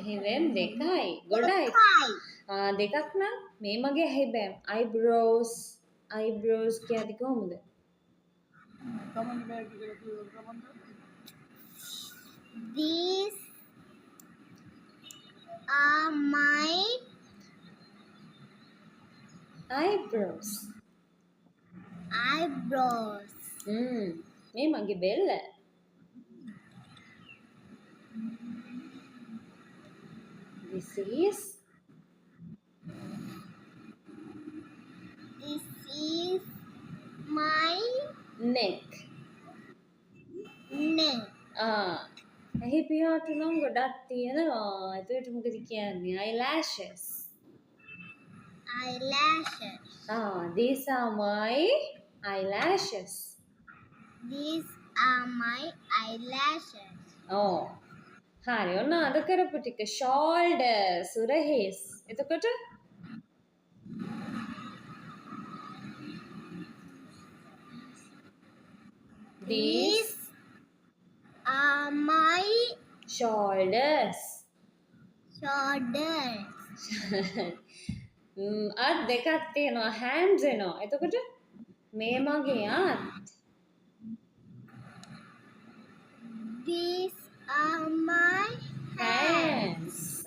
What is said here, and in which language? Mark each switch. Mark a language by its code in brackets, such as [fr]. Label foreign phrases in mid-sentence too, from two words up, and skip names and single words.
[si] එහෙනම් දෙකයි. ගොඩයි. දෙකයි. දෙකක් නම් මේ මගේ ඇහි බෑම්. eyebrows කියන්නේ කොහොමද? [en] These are my eyebrows. eyebrows. [si] මේ මගේ බෙල්ල. [en] This is my neck. neck. [si] ඇහි පියාට නම් ගොඩක් තියෙනවා. එතකොට මොකද කියන්නේ? [en] eyelashes. eyelashes. These are my eyelashes. These are my eyelashes. [si] හරි. ඔන්න අද කරපු ටික shoulders, උරහිස්. එතකොට [en] These are my shoulders. shoulders. [si] අත් දෙකක් තියෙනවා hands එනවා. එතකොට මේ මගේ අත්. [en] These are my hands.